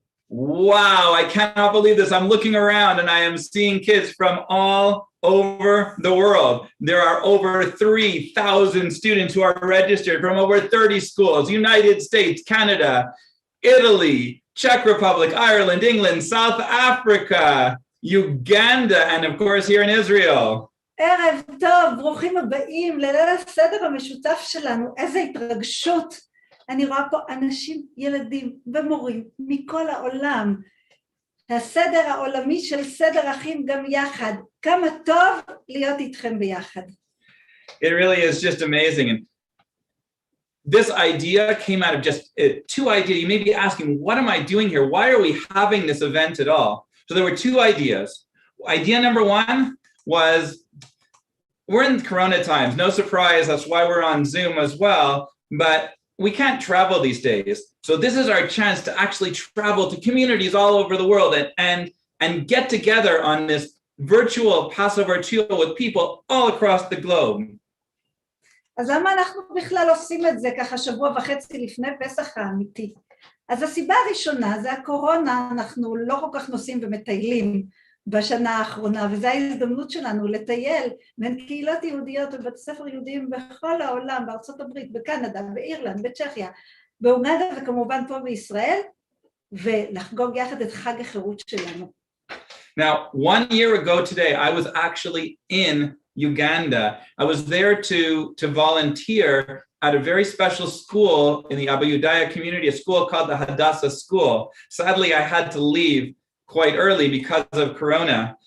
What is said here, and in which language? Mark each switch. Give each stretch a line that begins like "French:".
English: Wow, I cannot believe this. I'm looking around and I am seeing kids from all over the world. There are over 3,000 students who are registered from over 30 schools, United States, Canada, Italy, Czech Republic, Ireland, England, South Africa, Uganda, and of course here in Israel.
Hebrew: ערב טוב, ברוכים הבאים לליל הסדר המשותף שלנו. איזה התרגשות. אני רואה פה אנשים, ילדים ומורים מכל העולם. הסדר העולמי של סדר אחים גם יחד. כמה טוב להיות איתכם ביחד.
English: It really is just amazing. And this idea came out of just two ideas. You may be asking, what am I doing here? Why are we having this event at all? So there were two ideas. Idea number one was, we're in Corona times, no surprise, that's why we're on Zoom as well, but we can't travel these days. So this is our chance to actually travel to communities all over the world and get together on this virtual Passover trio with people all across the globe.
Hebrew: אז למה אנחנו בכלל עושים את זה ככה שבוע וחצי לפני פסח האמיתי? אז הסיבה הראשונה זה הקורונה, אנחנו לא כל כך נוסעים ומטיילים בשנה האחרונה, וזו ההזדמנות שלנו לטייל בין קהילות יהודיות ובתי ספר יהודיים בכל העולם, בארצות הברית, בקנדה, באירלנד, בצ'כיה, באוגנדה וכמובן פה בישראל, ולחגוג יחד את חג החירות שלנו.
English: Now, 1 year ago today, I was actually in Uganda. I was there to volunteer at a very special school in the Abu Yudaya community, a school called the Hadassah School. Sadly, I had to leave quite early because of Corona.